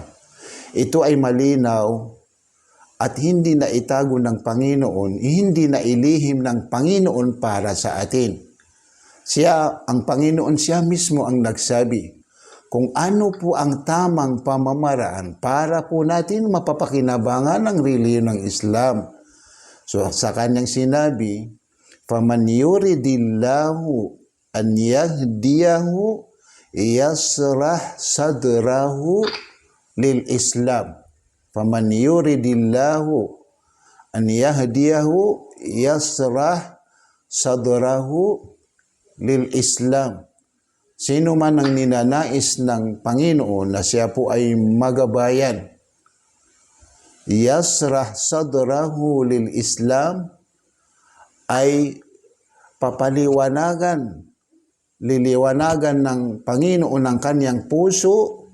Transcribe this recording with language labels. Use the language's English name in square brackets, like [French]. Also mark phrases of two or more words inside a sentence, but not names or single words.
[Filipino] Ito ay malinaw at hindi na itago ng Panginoon, hindi na ilihim ng Panginoon para sa atin. Ang Panginoon, siya mismo ang nagsabi kung ano po ang tamang pamamaraan para po natin mapapakinabangan ang relihiyon ng Islam. So sa kanyang sinabi, [Arabic] "فمن يرد الله أن يهديه يشرح صدره للإسلام. فمن يرد الله أن يهديه يشرح صدره للإسلام. [Filipino] Sino man ang ninanais ng Panginoon na siya po ay magabayan, [Arabic] يشرح صدره للإسلام, [Filipino] ay liliwanagan ng Panginoon ang kanyang puso.